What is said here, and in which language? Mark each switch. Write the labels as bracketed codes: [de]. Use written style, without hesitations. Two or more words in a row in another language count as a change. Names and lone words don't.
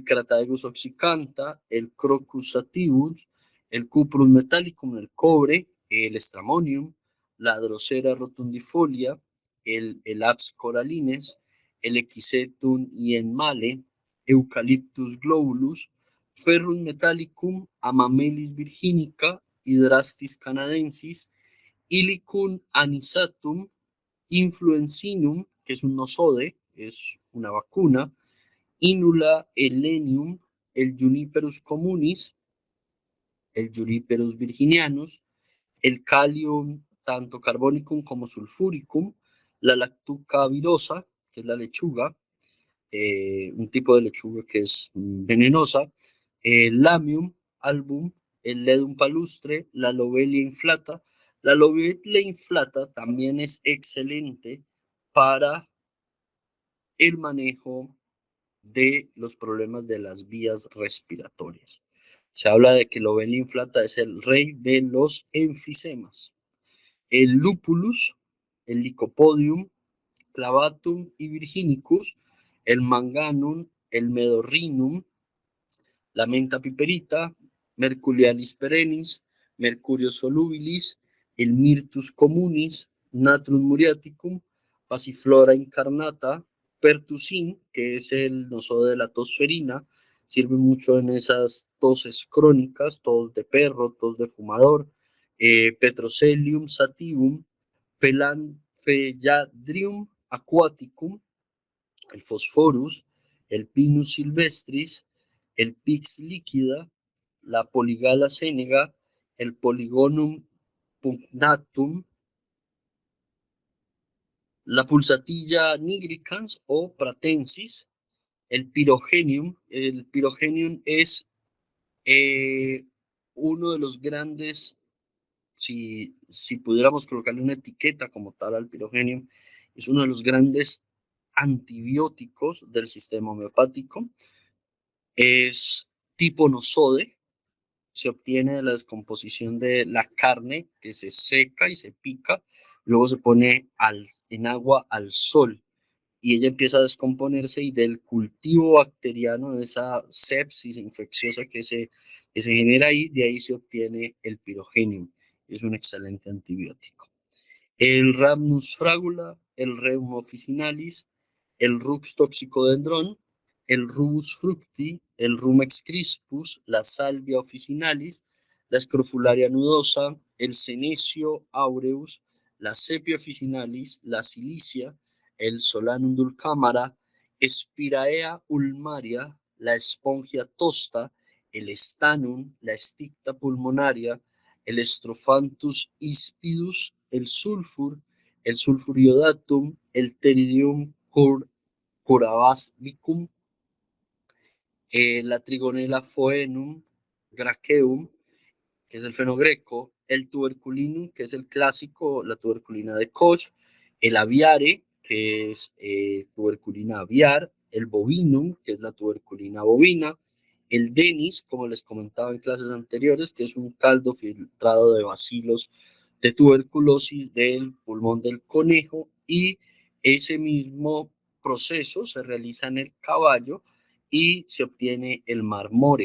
[es] Crataegus oxycantha, el Crocus sativus, el Cuprum metallicum, el cobre, el Stramonium, la Drosera rotundifolia, el Aps corallines, el Equisetum ienmale, Eucalyptus globulus, Ferrum metallicum, Amamelis virginica, Hydrastis canadensis, Ilicum anisatum, Influencinum, que es un nosode, es una vacuna, Inula helenium, el Juniperus communis, el Juniperus virginianus, el Callium tanto carbonicum como sulfuricum, la Lactuca virosa, que es la lechuga, un tipo de lechuga que es venenosa, el Lamium album, el Ledum palustre, la Lobelia inflata. La Lobelia inflata también es excelente para el manejo de los problemas de las vías respiratorias. Se habla de que Lobelia inflata es el rey de los enfisemas. El Lupulus, el Lycopodium, Clavatum y Virginicus, el Manganum, el Medorrinum, la menta piperita, Mercurialis perennis, Mercurio solubilis, el Myrtus communis, Natrum muriaticum, Passiflora incarnata, Pertusin, que es el nosode de la tosferina, sirve mucho en esas toses crónicas, tos de perro, tos de fumador, Petrocelium sativum, Pelanfelladrium aquaticum, el Phosphorus, el Pinus silvestris, el Pix líquida, la Poligala senega, el Polygonum pugnatum, la pulsatilla nigricans o pratensis, el pirogenium es eh, uno de los grandes, si pudiéramos colocarle una etiqueta como tal al pirogenium, es uno de los grandes antibióticos del sistema homeopático. Es tipo nosode, se obtiene de la descomposición de la carne que se seca y se pica, luego se pone en agua al sol y ella empieza a descomponerse y del cultivo bacteriano, de esa sepsis infecciosa que se genera ahí, de ahí se obtiene el pirogenium. Es un excelente antibiótico. El Rhamnus fragula, el Rheum officinalis, el Rux toxicodendron, el Rubus fructi, el Rumex crispus, la Salvia officinalis, la Scrofularia nudosa, el Senecio aureus, la Sepia officinalis, la Silicia, el Solanum dulcamara, Spiraea ulmaria, la Espongia tosta, el Stanum, la Sticta pulmonaria, el Strophanthus ispidus, el Sulfur iodatum, el Pteridium curabasbicum, la Trigonella foenum, graceum, que es el fenogreco, el tuberculinum, que es el clásico, la tuberculina de Koch, el aviare, que es tuberculina aviar, el bovinum, que es la tuberculina bovina, el denis, como les comentaba en clases anteriores, que es un caldo filtrado de bacilos de tuberculosis del pulmón del conejo, y ese mismo proceso se realiza en el caballo y se obtiene el marmorek.